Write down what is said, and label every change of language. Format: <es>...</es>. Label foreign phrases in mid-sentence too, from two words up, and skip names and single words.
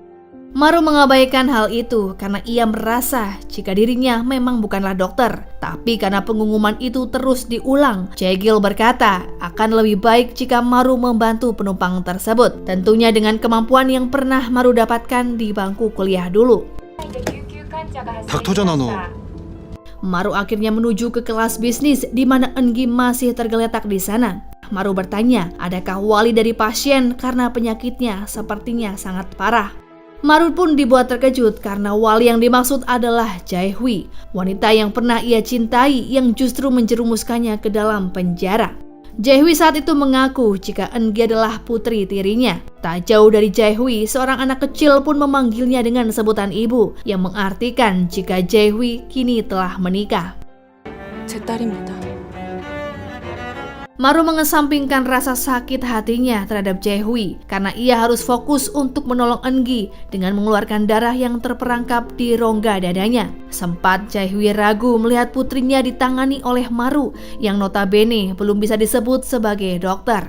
<id>Maru mengabaikan hal itu karena ia merasa jika dirinya memang bukanlah dokter. Tapi karena pengumuman itu terus diulang, Jae-gil berkata akan lebih baik jika Maru membantu penumpang tersebut. Tentunya dengan kemampuan yang pernah Maru dapatkan di bangku kuliah dulu.</id> <ko>닥터잖아 너.</ko> <id>Maru akhirnya menuju ke kelas bisnis di mana Eungi masih tergeletak di sana. Maru bertanya, adakah wali dari pasien karena penyakitnya sepertinya sangat parah. Maru pun dibuat terkejut karena wali yang dimaksud adalah Jae-hwi, wanita yang pernah ia cintai yang justru menjerumuskannya ke dalam penjara. Jae-hwi saat itu mengaku jika Eungi adalah putri tirinya. Tak jauh dari Jae-hwi, seorang anak kecil pun memanggilnya dengan sebutan ibu, yang mengartikan jika Jae-hwi kini telah menikah.</id> <ko>제 딸입니다.</ko> <id>Maru mengesampingkan rasa sakit hatinya terhadap Jae-hwi karena ia harus fokus untuk menolong Eungi dengan mengeluarkan darah yang terperangkap di rongga dadanya. Sempat Jae-hwi ragu melihat putrinya ditangani oleh Maru yang notabene belum bisa disebut sebagai dokter.</id>